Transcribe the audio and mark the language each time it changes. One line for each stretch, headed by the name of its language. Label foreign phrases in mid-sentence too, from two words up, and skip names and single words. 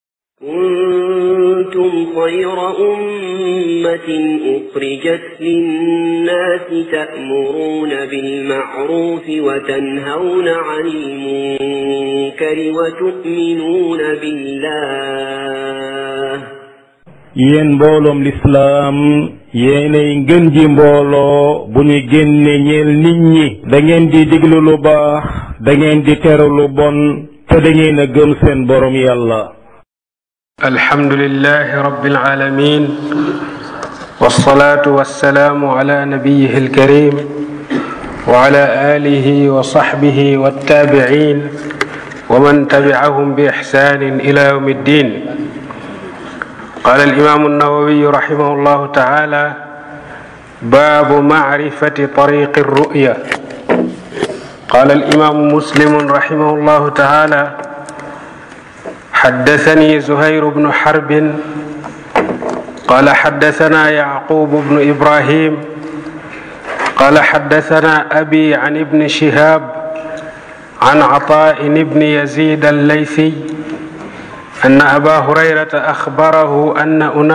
Arabic: كنتم خير أمة أخرجت للناس تأمرون بالمعروف وتنهون عن المنكر وتؤمنون بالله
Wolof: yéen mbooloom lislaam yéenay ngën ji mbooloo bu ñu génne ñeel nit ñi da ngeen di diglu lu baax da ngeen di tere lu bon te da ngeen a gëm seen borom yàlla.
Arabic: الحمد لله رب العالمين والصلاة والسلام على نبيه الكريم وعلى آله وصحبه والتابعين ومن تبعهم بإحسان إلى يوم الدين. قال الإمام النووي رحمه الله تعالى: باب معرفة طريق الرؤيا. قال الإمام مسلم رحمه الله تعالى: حدثني زهير بن حرب قال حدثنا يعقوب بن إبراهيم قال حدثنا أبي عن ابن شهاب عن عطاء بن يزيد الليثي أن أبا هريرة أخبره أن